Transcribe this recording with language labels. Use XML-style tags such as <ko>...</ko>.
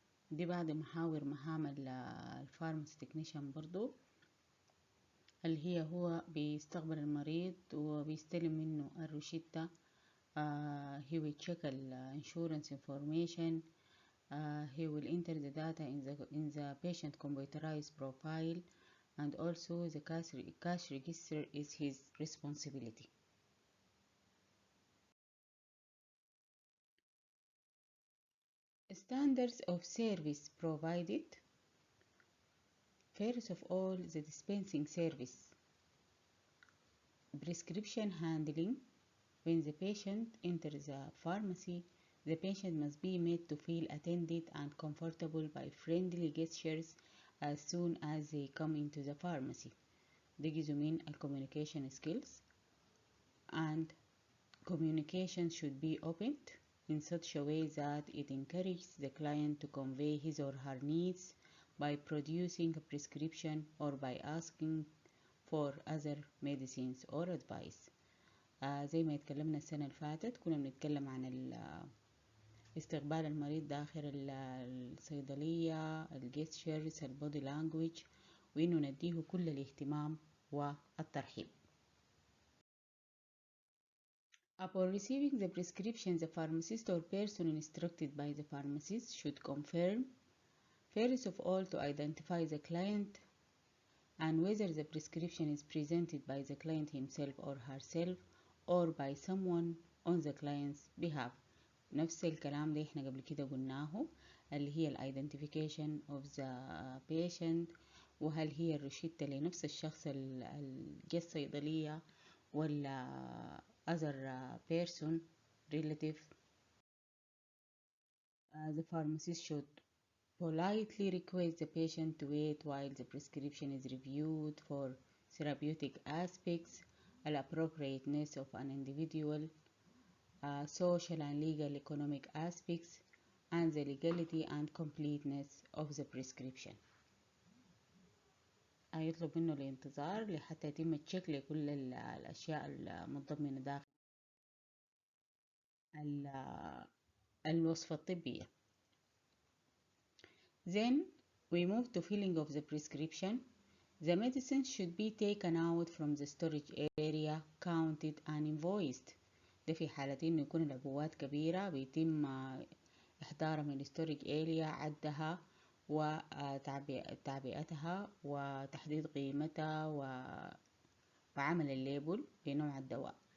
<ar>دي بعد محاور مهام الفارماسي تكنيشن برضو، اللي هو بيستقبل المريض وبيستلم منه الروشتة.</ar> <en>He will check the insurance information. He will enter the data in the patient computerized profile, and also the cash register is his responsibility. Standards of service provided. First of all, the dispensing service. Prescription handling. When the patient enters the pharmacy, The patient must be made to feel attended and comfortable by friendly gestures as soon as they come into the pharmacy.</en> <ar>دي جزء من</ar> <en>communication skills. And communication should be opened in such a way that it encourages the client to convey his or her needs by producing a prescription or by asking for other medicines or advice.</en> <ar>زي ما اتكلمنا السنة اللي فاتت كنا بنتكلم عن استقبال المريض داخل الصيدلية، الجيستشرز، البودي لانجويج، وإنه نديه كل الاهتمام والترحيب.</ar> <en>Upon receiving the prescription, the pharmacist or person instructed by the pharmacist should confirm, first of all, to identify the client and whether the prescription is presented by the client himself or herself or by someone on the client's behalf.</en> <ar>نفس الكلام ده احنا قبل كده قلناه، اللي هي</ar> <en>identification of the patient،</en> <ar>وهل هي الروشتة لنفس الشخص جه الصيدلية ولا</ar> <en>other person relative. The pharmacist should politely request the patient to wait while the prescription is reviewed for therapeutic aspects, the appropriateness of an individual, social and legal economic aspects, and the legality and completeness of the prescription.</en> <ar>يطلب منه الانتظار لحتى يتم التشيك لكل الأشياء المتضمنة داخل الوصفة الطبية.</ar> <en>Then we move to filling of the prescription. The medicine should be taken out from the storage area, counted and invoiced.</en> <ar>ده في حالة إنه يكون العبوات كبيرة بيتم إحضارها من الستورج اريا، عدها وتعبئتها وتحديد قيمتها وعمل الليبل بنوع الدواء.</ar>